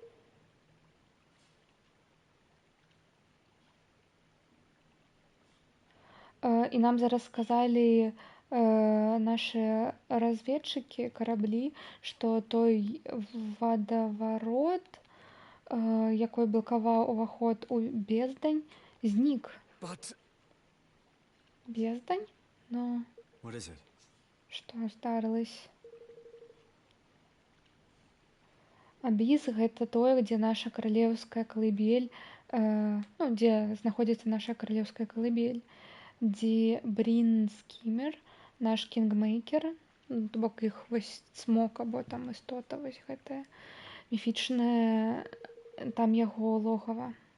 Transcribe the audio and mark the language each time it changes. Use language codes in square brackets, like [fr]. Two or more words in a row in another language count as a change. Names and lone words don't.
[be] І нам зараз сказалі [ru] наши разведчики [be] кораблі, што той вадаварот, якой блакаваў уваход у бездань, знік. [en] But... [be] Бездань? Но... [en] What is it? [be] Што здарылася? Абіс — гэта тое, дзе наша каралеўская калыбель, ну, дзе знаходзіцца наша каралеўская калыбель, дзе Брин Скімер, наш кінгмейкер, То бок іх вось цмок або там істота вось гэтая міфічная, там яго логава.